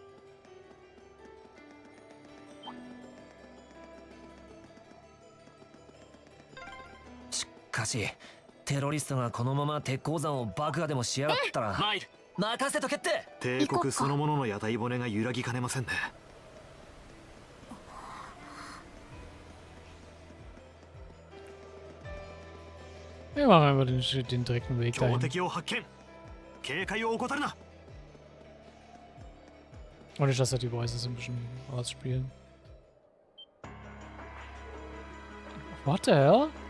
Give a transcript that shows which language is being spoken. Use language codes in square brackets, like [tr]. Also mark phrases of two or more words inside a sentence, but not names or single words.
[ja] う。しかしテロリストがこのまま鉄鉱山を爆破でもしやがったらマイル任せとけって。帝国そのものの屋台骨が揺らぎかねませんね。 [de] Wir machen einfach den direkten Weg dahin. Und ich lasse die Voices ein bisschen ausspielen. [en] What the hell?